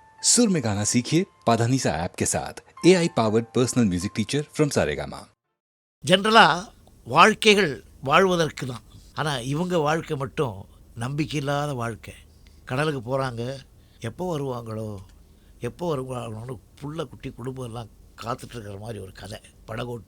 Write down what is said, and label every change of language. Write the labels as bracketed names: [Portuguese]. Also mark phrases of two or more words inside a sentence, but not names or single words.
[Hindi] सुर में गाना सीखिए पाधानीसा ऐप के साथ [English] AI powered personal music teacher from Saregama. [Tamil] ஜென்ரலாக வாழ்க்கைகள் வாழ்வதற்கு தான். ஆனால் இவங்க வாழ்க்கை மட்டும் நம்பிக்கை இல்லாத வாழ்க்கை. கடலுக்கு போகிறாங்க, எப்போ வருவாங்களோ எப்போ வருவாங்களோன்னு புள்ள குட்டி குடும்பம் எல்லாம் காத்துட்ருக்கிற மாதிரி ஒரு கதை படகோட்டி.